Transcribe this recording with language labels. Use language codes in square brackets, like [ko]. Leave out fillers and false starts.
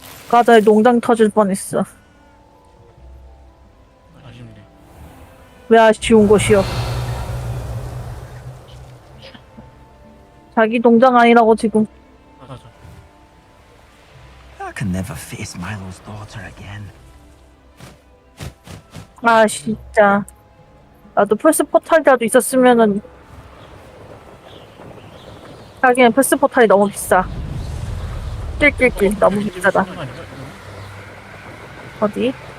[ko] 가자에 농장 터질 뻔했어. 아쉽네. 왜 아쉬운 것이여? 자기 농장 아니라고 지금. 맞아. [en] I can never face Milo's daughter again. [ko] 아 진짜. 나도 플스 포탈이라도 있었으면은. 하기엔 플스 포탈이 너무 비싸. 낄낄낄 너무 비싸다. 어디?